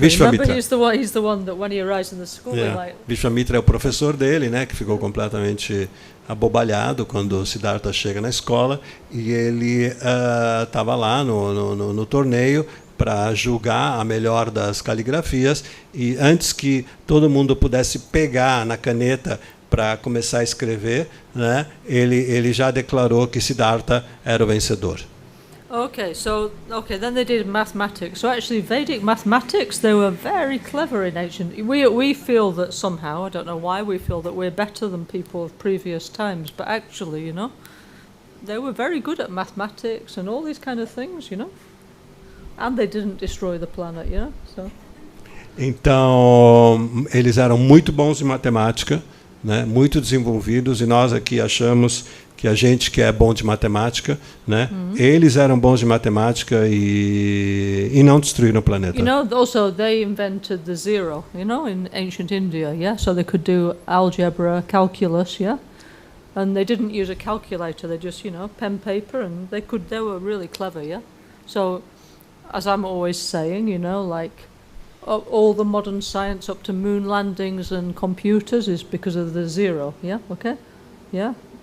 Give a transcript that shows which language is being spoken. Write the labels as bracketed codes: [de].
[en] Remember, he's the one that when he arrives in the school, like... [pt] Vishwamitra é o professor dele, né, que ficou completamente abobalhado quando Siddhartha chega na escola, e ele estava lá no torneio para julgar a melhor das caligrafias, e antes que todo mundo pudesse pegar na caneta para começar a escrever, né, ele já declarou que Siddhartha era o vencedor. [en] Okay, then they did mathematics. So actually, Vedic mathematics, they were very clever in ancient. We feel that somehow, I don't know why, we feel that we're better than people of previous times, but actually, you know, they were very good at mathematics and all these kind of things, you know, and they didn't destroy the planet, you know. So. [pt] Então, eles eram muito bons em matemática, né, muito desenvolvidos, e nós aqui achamos que a gente que é bom de matemática, né? Eles eram bons de matemática e não destruíram o planeta. [en] You know, also they invented the zero, you know, in ancient India, yeah? So they could do algebra, calculus, yeah? And they didn't use a calculator, they just, you know, pen, paper, and they were really clever, yeah? So, as I'm always saying, you know, like, all the modern science up to moon landings and computers is because of the zero, yeah? Okay? Yeah?